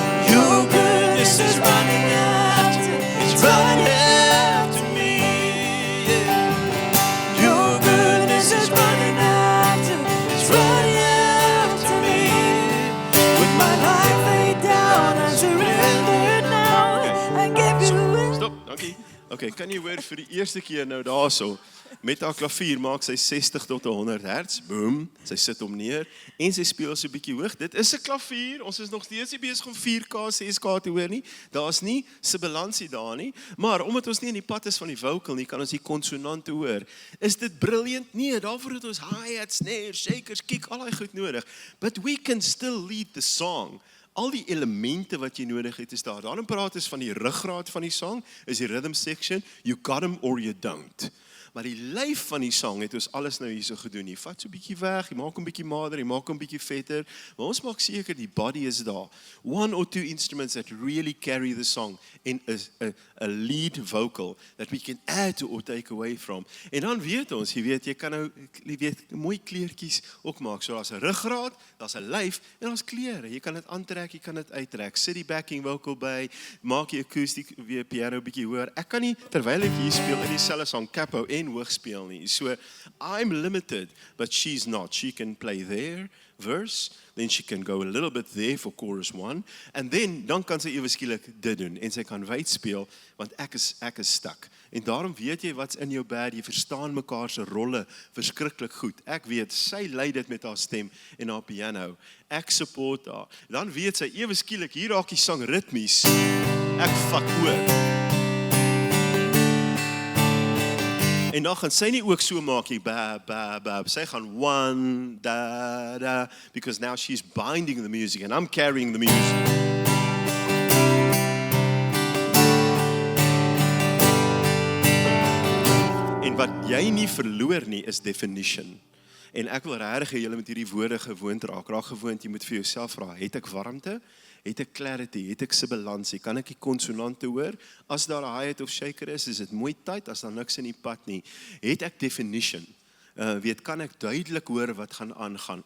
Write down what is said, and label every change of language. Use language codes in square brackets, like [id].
[en] Your goodness is running after, it's running after me. Yeah. Your goodness is running after, it's running after me. With my life laid down, I surrender now. I give you in. [af] Stop, dankie. Okay, kan jy hoor vir die eerste keer nou daarso? Met haar klavier maak sy 60 tot 100 hertz. Boom, sy sit hom neer en sy speel so 'n bietjie hoog. Dit is 'n klavier. Ons is nog steeds nie besig om 4K, 6K te hoor nie. Daar's nie sibilansie daar nie, maar omdat ons nie in die pad is van die vocal nie, kan ons die konsonante hoor. Is dit briljant? Nee, daarvoor het ons hi-hats, snares, shakers, kick, al daai goed nodig. [en] But we can still lead the song. [af] Al die elemente wat jy nodig het is daar. Daarom praat ons van die ruggraat van die sang, is die rhythm section, [en] you got them or you don't. [af] Maar die lyf van die sang het ons alles nou hierso gedoen. Jy vat so 'n bietjie weg, jy maak hom bietjie mader, jy maak hom bietjie vetter, maar ons maak seker die body is daar. [en] 1 or 2 instruments that really carry the song in a lead vocal that we can add to or take away from. [af] En dan weet ons, jy kan nou mooi kleertjies ook maak. So daar's 'n ruggraat, daar's 'n lyf en daar's kleure. Jy kan dit aantrek, jy kan dit uittrek. Sit die backing vocal by, maak die akoestiek weer piano bietjie hoor. Ek kan nie terwyl ek hier speel in dieselfde sang capo en hoog speel nie. [en] So I'm limited, but she's not. She can play there verse, then she can go a little bit there for chorus 1, and [af] dan kan sy ewe skielik dit doen en sy kan wyd speel want ek is stuck. En daarom weet jy wat's in jou band, jy verstaan mekaar se rolle verskriklik goed. Ek weet sy lei dit met haar stem en haar piano. Ek support haar. Dan weet sy ewe skielik hier raak die sang ritmies. Ek vat oor. En dan gaan sy nie ook so maak nie, ba. Sy gaan [en] 1, da, because now she's binding the music and I'm carrying the music. [af] En wat jy nie verloor nie is definition. En ek wil regtig hê julle moet hierdie woorde gewoond raak. Raak gewoond, jy moet vir jouself vra, het ek warmte? Het ek clarity? Het ek sibilansie? Kan ek die konsonante hoor? As daar 'n hi-hat of shaker is dit mooi tyd, as daar niks in die pad nie. Het ek definition? Kan ek duidelik hoor wat gaan aangaan?